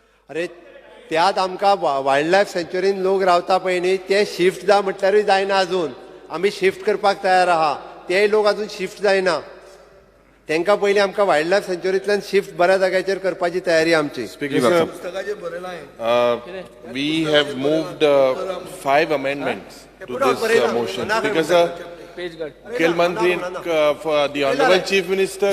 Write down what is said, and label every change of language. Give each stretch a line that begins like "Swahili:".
Goan Konkani: अरे त्यात आमकां वायल्ड लायफ सेंच्युरीन लोक रावता पळय न्ही ते शिफ्ट जा म्हटल्यारूय जायना अजून. आमी शिफ्ट करपाक तयार आहा. तेय लोक अजून शिफ्ट जायना. तांकां पयलीं आमकां वायल्ड लायफ सेंच्युरींतल्यान शिफ्ट बऱ्या जाग्याचेर करपाची तयारी आमची.
English: Speaker, sir,
Goan Konkani: पुस्तकाचेर बरयलां हांवें.
English: we have moved 5 amendments to this motion. Speaker, sir, Mukhil Mantri, for the Honorable Chief Minister.